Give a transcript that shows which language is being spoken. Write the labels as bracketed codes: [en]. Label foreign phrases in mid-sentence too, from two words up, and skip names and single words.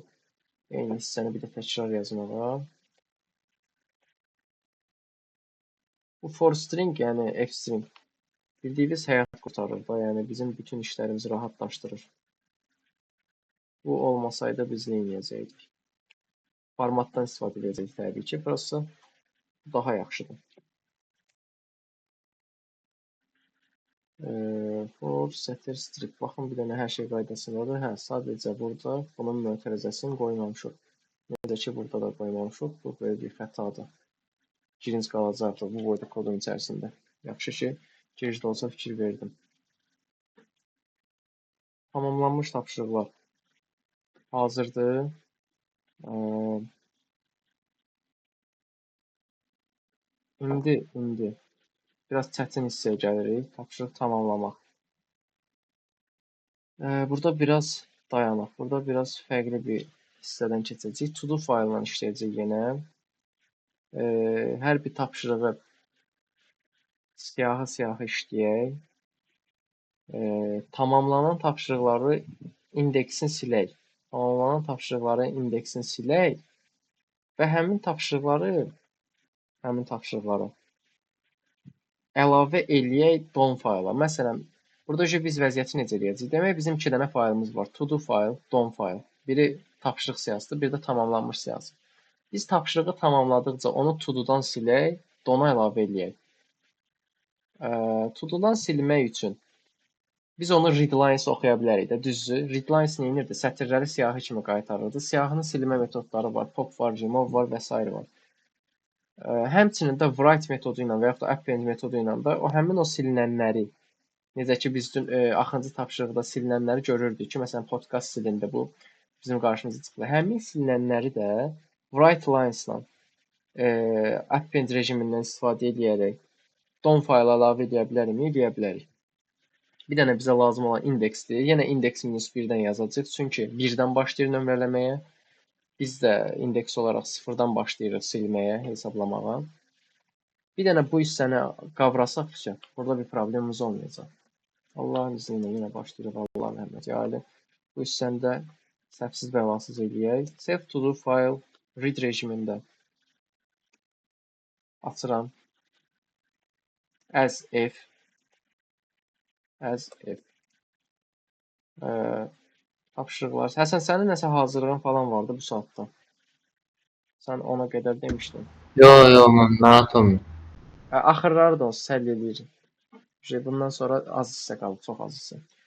[az] Eyni hissəni bir də təkrar yazmağa. Bu [en] for string, [az] yəni [en] f string [az] bildiyiniz həyat qurtarır da, yəni bizim bütün işlərimizi rahatlaşdırır. Bu olmasaydı biz nə edəcəkdik? Formatdan istifadə edəcəkdik təbii ki, burası daha yaxşıdır. [en] For setter strip. [az] Baxın, bir dənə hər şey qaydasındadır. Hə, sadəcə burada bunun mötərizəsini qoymamışıq. Necə ki, burada da qoymamışıq. Bu böyle bir xətadır. Girincə qalacaqdır bu boyda kodun içərisində. Yaxşı ki, girişdə olsa fikir verdim. Tamamlanmış tapşırıqlar hazırdır. İndi biraz çətin hissəyə gəlirik. Tapşırıq tamamlamaq. Burada biraz dayanaq. Burada biraz fərqli bir hissədən keçəcəyik. [en] To do [az] faylından işləyəcək yenə. Hər bir tapşırığı siyahı işləyək. Tamamlanan tapşırıqları indeksini silək. Tamamlanan tapşırıqların indeksini silək və həmin tapşırıqları əlavə eləyək don fayla. Məsələn, burada biz vəziyyəti necə eləyəcəyik? Demək, bizim 2 dənə faylımız var. [en] To do [az] fayl, don fayl. Biri tapşırıq siyahısıdır, biri də tamamlanmış siyahısı. Biz tapşırığı tamamladıqca onu [en] to do'dan [az] silək, dona əlavə eləyək. [en] To do'dan [az] silmək üçün biz onu readlines oxuya bilərik də, düzdür? Readlines nə edirdi? Sətirləri siyahı kimi qaytarırdı. Siyahının silmə metodları var, pop var, remove var və s. var. Həmçinin də write metodu ilə və yaxud da append metodu ilə də həmin o silinənləri, necə ki biz dün axırıncı tapşırıqda silinənləri görürdük ki, məsələn podcast silindi, bu bizim qarşımıza çıxdı. Həmin silinənləri də [en] write lines [az] ilə append rejimindən istifadə edərək don fayla əlavə edə bilərikmi? Edə bilərik. Bir dənə bizə lazım olan indeksdir. Yenə indeks -1-dən yazacağıq. Çünki 1-dən başlayır nömrələməyə. Biz də indeks olaraq 0-dan başlayırıq silməyə, hesablamağa. Bir dənə bu hissəni qavrasaq ki, burada bir problemimiz olmayacaq. Allahın izni ilə yenə başlayırıq. Allahın rəhməti alə. Bu hissəni də səhvsiz bəlasız eləyək. [en] Save to do file read [az] rejimində açıram. [en] As if tapşırıqlar. [az] Həsən, sənin nəsə hazırlığın falan vardı bu saatda. Sən ona qədər demişdin. Yo, mən narahat olmuyorum. Axırları da olsa həll edirik. Bundan sonra az hissə qalıb, çox az hissə.